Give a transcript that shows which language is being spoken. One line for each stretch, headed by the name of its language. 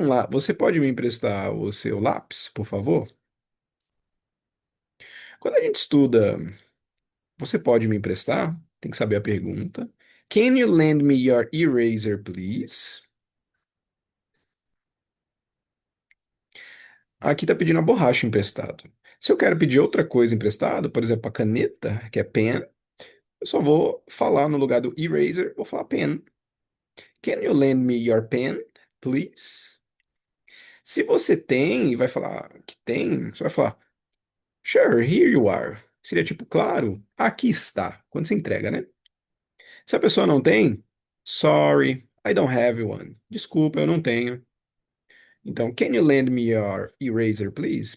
Portuguese: Você pode me emprestar o seu lápis, por favor? Quando a gente estuda, você pode me emprestar? Tem que saber a pergunta.
English: Can you lend me your eraser, please?
Portuguese: Aqui está pedindo a borracha emprestado. Se eu quero pedir outra coisa emprestado, por exemplo, a caneta, que é pen, eu só vou falar no lugar do eraser, vou falar pen.
English: Can you lend me your pen, please?
Portuguese: Se você tem e vai falar que tem, você vai falar,
English: sure, here you are.
Portuguese: Seria tipo, claro, aqui está, quando você entrega, né? Se a pessoa não tem,
English: sorry, I don't have one.
Portuguese: Desculpa, eu não tenho. Então,
English: can you lend me your eraser, please?